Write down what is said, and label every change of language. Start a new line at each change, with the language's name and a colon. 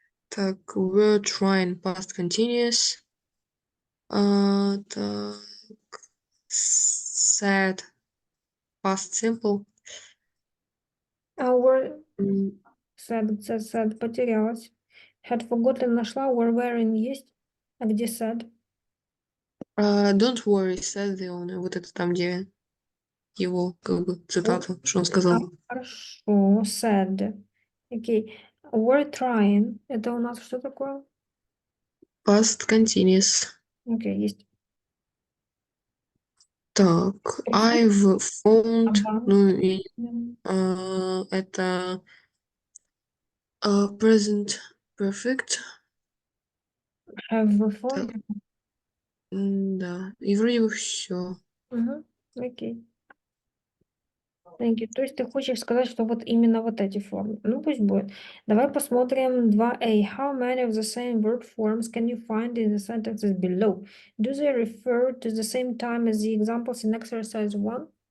English: Так, were trying past continuous. Так, said past simple. Our М,
Russian: said потерялась.
English: Had forgotten
Russian: нашла.
English: Were wearing
Russian: есть. А где said?
English: Don't worry, said the owner.
Russian: Вот это там, где его, как бы, Вот. цитата, что он сказал. Хорошо. Said. Окей.
English: Were trying.
Russian: Это у нас что такое?
English: Past continuous.
Russian: Окей, есть. Так, Ресурс.
English: I've found,
Russian: ну,
English: Advanced.
Russian: и, это present perfect.
English: Have
Russian: Так,
English: found.
Russian: да, и вроде бы все. Угу. Окей.
English: Thank you.
Russian: То есть ты хочешь сказать, что вот именно вот эти формы. Ну, пусть будет. Давай посмотрим 2a.
English: How many of the same verb forms can you find in the sentences below? Do they refer to the same time as the examples in exercise 1?